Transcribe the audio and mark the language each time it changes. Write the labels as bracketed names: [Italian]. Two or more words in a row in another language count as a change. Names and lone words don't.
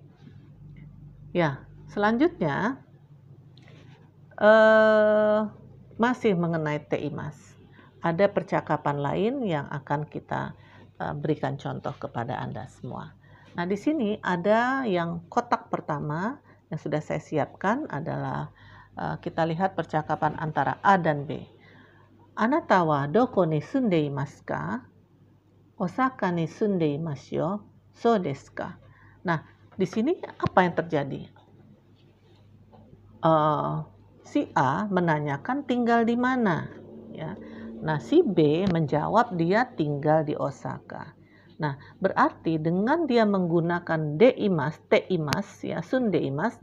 [Indonesian] Ya, selanjutnya masih mengenai teimas. Ada percakapan lain yang akan kita berikan contoh kepada Anda semua. Nah, di sini ada yang kotak pertama yang sudah saya siapkan adalah kita lihat percakapan antara A dan B. [Japanese] あなたはどこに住んでいますか? 大阪に住んでいますよ. そうですか? [Indonesian] Nah, di sini apa yang terjadi? Si A menanyakan tinggal di mana, ya. Nah, si B menjawab dia tinggal di Osaka. Nah, berarti dengan dia menggunakan deimas, teimas, ya, sundeimas.